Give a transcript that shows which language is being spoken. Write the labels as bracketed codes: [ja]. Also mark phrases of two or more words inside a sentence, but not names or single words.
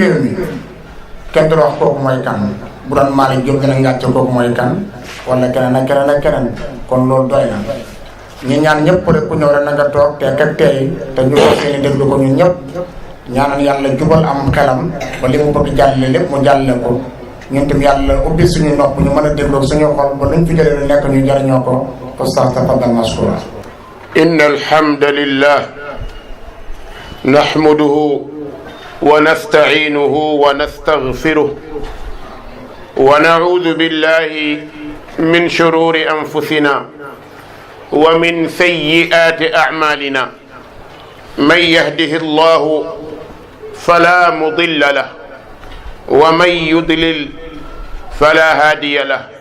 [wo] réew mi kenn du wax kooku mooy kan bu doon Malick Diop gën a ngàcc kooku mooy kan wala keneen ak keneen kon loolu doy na ñi ñaan ñëpp rek ku ñëw rek na nga toog teek ak tey te ñu ko seeni déglu ko ñun ñëpp ñaanal yàlla jubal am xelam ba li mu bëgg jàllale lépp mu jàllale ko ñun tam yàlla ubbi suñu nopp ñu mën a déglu suñu xol ba luñ fi jëlee lu nekk ñu jariñoo ko Oustaz [ar] تفضل مشكورا إن الحمد لله نحمده ونستعينه ونستغفره ونعوذ بالله من شرور أنفسنا ومن سيئات أعمالنا من يهده الله فلا مضل له ومن يضلل فلا هادي له